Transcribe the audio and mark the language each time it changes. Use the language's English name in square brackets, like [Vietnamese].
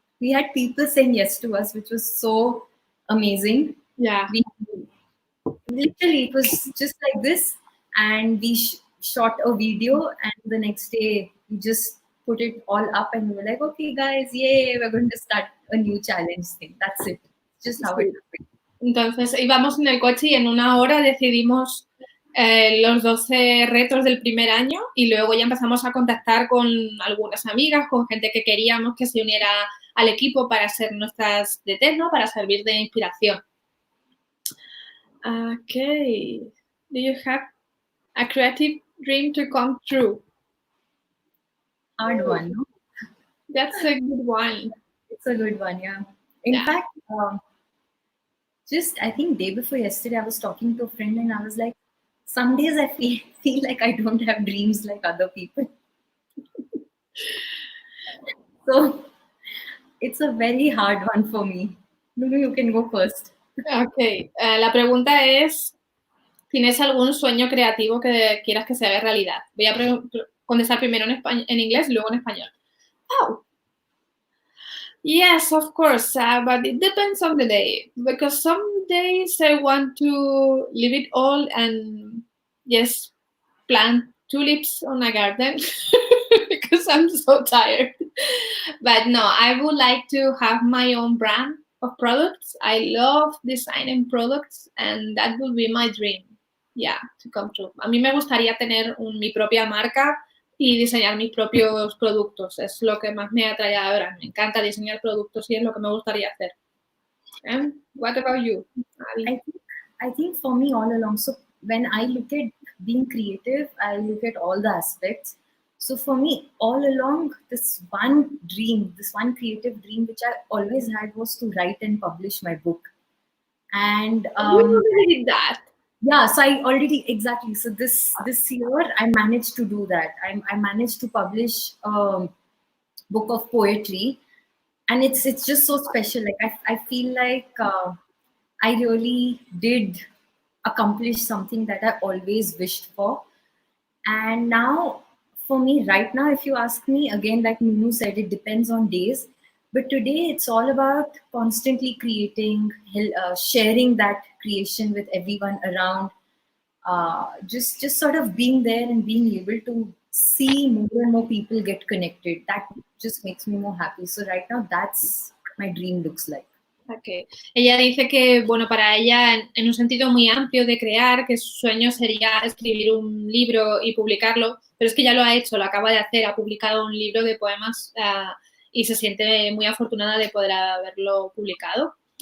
[English] We had people saying yes to us, which was so amazing. Yeah. Literally, it was just like this. And we shot a video, and the next day, we just put it all up, and we were like, okay, guys, yay, we're going to start a new challenge thing. That's it. Just how it happened. [Spanish] Entonces íbamos en el coche y en 1 hora decidimos los 12 retos del primer año, y luego ya empezamos a contactar con algunas amigas, con gente que queríamos que se uniera al equipo para ser nuestras DT, ¿no? Para servir de inspiración. [English] Okay. Do you have a creative dream to come true? Hard one, no? That's a good one. It's a good one, yeah. In fact, just, I think day before yesterday, I was talking to a friend and I was like, some days I feel like I don't have dreams like other people. So it's a very hard one for me. Maybe you can go first. [Spanish] Ok, la pregunta es, ¿tienes algún sueño creativo que quieras que se haga realidad? Voy a contestar primero en inglés y luego en español. [English] Oh, yes, of course, but it depends on the day, because some days I want to leave it all and just plant tulips on a garden because I'm so tired. But no, I would like to have my own brand of products. I love designing products and that would be my dream. Yeah, to come true. [Spanish] A mí me gustaría tener mi propia marca y diseñar mis propios productos. Es lo que más me atrae ahora. Me encanta diseñar productos y es lo que me gustaría hacer. [English] And what about you? I think for me all along, so when I look at being creative, I look at all the aspects. So for me, all along, this one dream, this one creative dream, which I always had, was to write and publish my book. And You already did that. yeah, so I already, exactly. So this year, I managed to do that. I managed to publish a book of poetry, and it's just so special. Like I feel like I really did accomplish something that I always wished for. And now, for me, right now, if you ask me, again, like Nunu said, it depends on days. But today, it's all about constantly creating, sharing that creation with everyone around. Just sort of being there and being able to see more and more people get connected. That just makes me more happy. So right now, that's what my dream looks like. Okay. [Spanish] Ella dice que, bueno, para ella, en un sentido muy amplio de crear, que su sueño sería escribir un libro y publicarlo, pero es que ya lo ha hecho, lo acaba de hacer, ha publicado un libro de poemas y se siente muy afortunada de poder haberlo publicado.